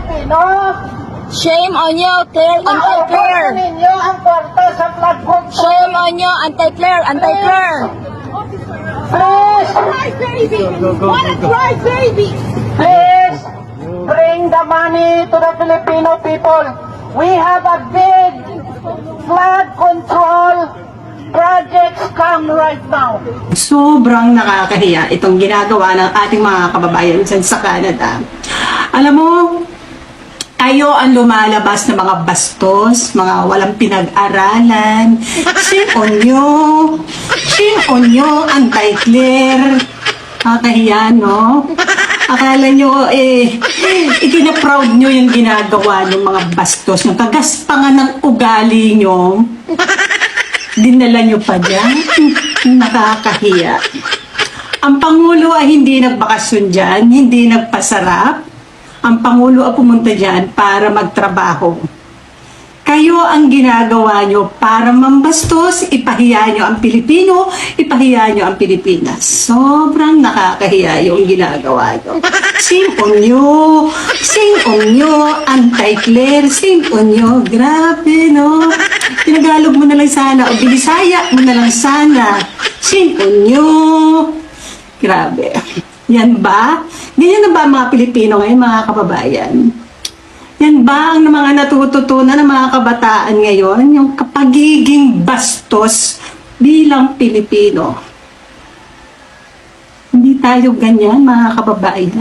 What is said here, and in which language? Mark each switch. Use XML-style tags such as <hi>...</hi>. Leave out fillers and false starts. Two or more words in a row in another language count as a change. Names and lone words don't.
<tl>Pilipino.</tl> <en>Shame on you, Claire, anti-Claire.</en> <ceb>Ninyo ang kwarta sa</ceb> <en>flood control. Shame on you, anti-Claire, anti-Claire. Please, What a crybaby! please, bring the money to the Filipino people. We have a big flood control projects come right now.</en> <tl>Sobrang nakakahiya itong ginagawa ng ating mga kababayan dyan sa Canada. Alam mo, tayo ang lumalabas na mga bastos, mga walang pinag-aralan.</tl> <en>Shame on you! Shame on you, anti-Claire!</en> <tl>Nakakahiya, no? Akala nyo, ikina-proud nyo yung ginagawa ng mga bastos, yung kagaspangan ng ugali nyo. Dinala nyo pa dyan? Nakakahiya. Ang Pangulo ay hindi nagbakasyon dyan, hindi nagpasarap. Ang Pangulo ay pumunta dyan para magtrabaho. Kayo ang ginagawa nyo para mambastos, ipahiya nyo ang Pilipino, ipahiya nyo ang Pilipinas. Sobrang nakakahiya yung ginagawa nyo.</tl> <en>Shame on you! Shame on you! Anti-Claire! Shame on you!</en> <tl>Grabe, no? Tinagalog mo na lang sana o binisaya mo na lang sana.</tl> <en>Shame on you!</en> <tl>Grabe. Yan ba? Ganyan na ba ang mga Pilipino ngayon, mga kababayan? Yan ba ang mga natututunan ng mga kabataan ngayon? Yung kapagiging bastos bilang Pilipino. Hindi tayo ganyan, mga kababayan.</tl>